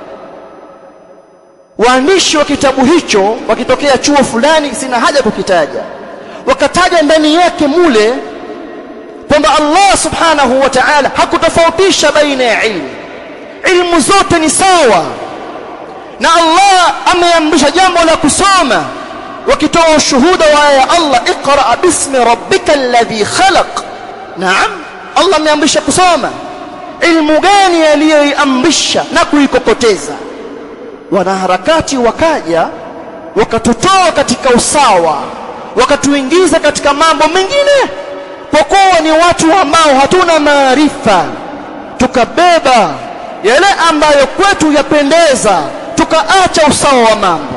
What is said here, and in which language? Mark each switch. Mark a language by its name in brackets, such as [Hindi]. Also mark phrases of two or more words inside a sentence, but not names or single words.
[Swahili] Waandishi wa kitabu hicho wakitokea chuo fulani, sina haja kukitaja, wakataja ndani yake mule kwamba Allah [Arabic] سبحانه وتعالى [Swahili] hakutofautisha baina ya ilmu, ilmu zote ni sawa, na Allah ameamrisha jambo la kusoma, wakitoa ushuhuda wa aya Allah, [Arabic] اقرأ باسم ربك الذي خلق. [Swahili] Naam, Allah ameamrisha kusoma. Ilmu gani aliyoiamrisha na kuikokoteza? Wanaharakati wakaja wakatutoa katika usawa, wakatuingiza katika mambo mengine, kwa kuwa ni watu ambao hatuna maarifa, tukabeba yale ambayo kwetu yapendeza, tukaacha usawa wa mambo.